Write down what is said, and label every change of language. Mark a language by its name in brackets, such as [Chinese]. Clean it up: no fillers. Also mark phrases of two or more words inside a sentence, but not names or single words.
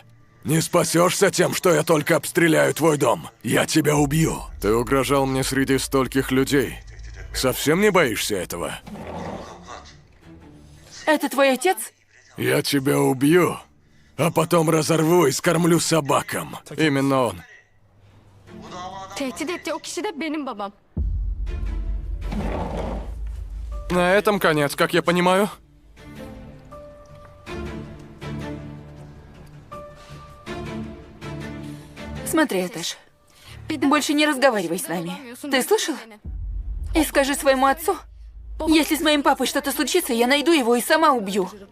[Russian] Не спасешься тем, что я только обстреляю твой дом. Я тебя убью. Ты угрожал мне среди стольких людей. Совсем не боишься этого? Это твой отец? Я тебя убью, а потом разорву и скормлю собакам. Именно он. [Turkish] Tehdit ettiği o kişi de benim babam. [Russian] На этом конец, как я понимаю. Смотри, Этаж. Больше не разговаривай с нами. Ты слышал? И скажи своему отцу, если с моим папой что-то случится, я найду его и сама убью.